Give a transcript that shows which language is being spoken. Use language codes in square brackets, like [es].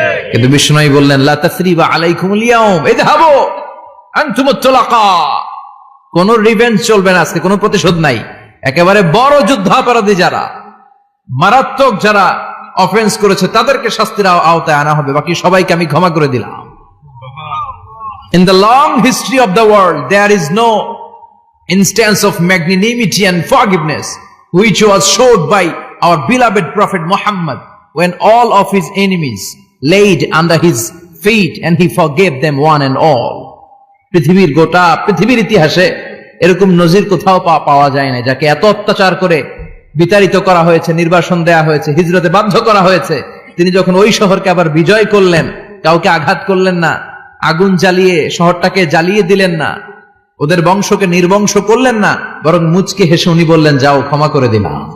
[bn] কিন্তু বিশ্বনবী বললেন, [ar] লা তাসরিবা আলাইকুমুল ইয়াউম ইযহাবু আনতুমুত তুলাকা। [bn] কোন রিভেঞ্জ চলবে না আজকে, কোনো প্রতিশোধ নাই। একেবারে বড় যুদ্ধাপরাধী যারা, মারাত্মক যারা অফেন্স করেছে, তাদেরকে শাস্তির আওতায় আনা হবে, বাকি সবাইকে আমি ক্ষমা করে দিলাম। [en] In the long history of the world, there is no instance of magnanimity and forgiveness which was showed by our beloved Prophet Muhammad when all of his enemies laid under his feet and he forgave them one and all. [bn] পৃথিবীর গোটা পৃথিবীর ইতিহাসে এরকম নজির কোথাও পাওয়া যায় না, যাকে এত অত্যাচার করে বিতাড়িত করা হয়েছে, নির্বাসন দেয়া হয়েছে, হিজরতে বাধ্য করা হয়েছে। তিনি যখন ওই শহরকে আবার বিজয় করলেন, কাউকে আঘাত করলেন না, আগুন জ্বালিয়ে শহরটাকে জ্বালিয়ে দিলেন না, ওদের বংশকে নির্বংশ করলেন না, বরং মুচকে হেসে উনি বললেন, যাও ক্ষমা করে দিলাম।